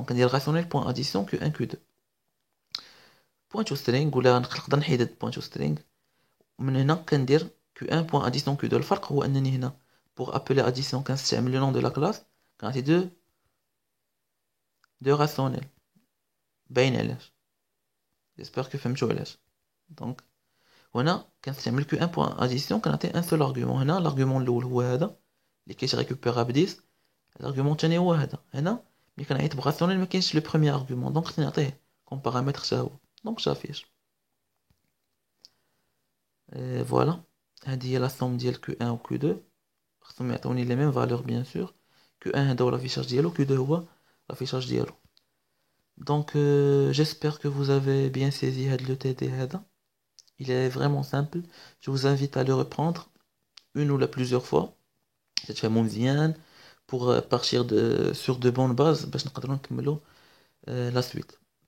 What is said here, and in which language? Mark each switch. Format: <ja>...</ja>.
<fr>Donc on dit rationnel point addition Q1 Q2 point to string</fr> <ar>ولا نقدر نحيد</ar> <fr>point to string.</fr> <ar>ومن هنا كندير Q1 point addition Q2. الفرق هو انني هنا</ar> <fr>pour appeler addition</fr> <ar>كنستعمل</ar> <fr>le nom de la classe</fr> <ar>كنعطي</ar> <fr>deux rationnels.</fr> <ar>باين علاش.</ar> <fr>j'espère que</fr> <ar>فهمتوا علاش. دونك هنا كنستعمل Q1 point addition كنعطي ان سول argument. هنا l'argument الاول هو هذا اللي كيتريكوبيرا ب 10. الارغومون الثاني هو هذا. هنا ملي كنعيط براسيونيل ما كاينش لو بروميير ارغومون، دونك خصني نعطيه كوم بارامتر حتى هو. دونك صافي. فوالا هذه هي لا سوم ديال Q1 و Q2. خصهم يعطوني لي ميم فالور بيان سور. Q1 هذا هو لافيشاج ديالو، Q2 هو لافيشاج ديالو.</ar> <fr>Donc j'espère que vous avez bien saisi le TD</fr> <ar>هذا.</ar> <fr>Il est vraiment simple. Je vous invite à le reprendre une ou la plusieurs fois.</fr> <ar>تتفهموا مزيان</ar> <fr>pour partir sur de bonnes bases</fr> <ar>باش نقدروا نكملوا</ar> <fr>la suite.</fr>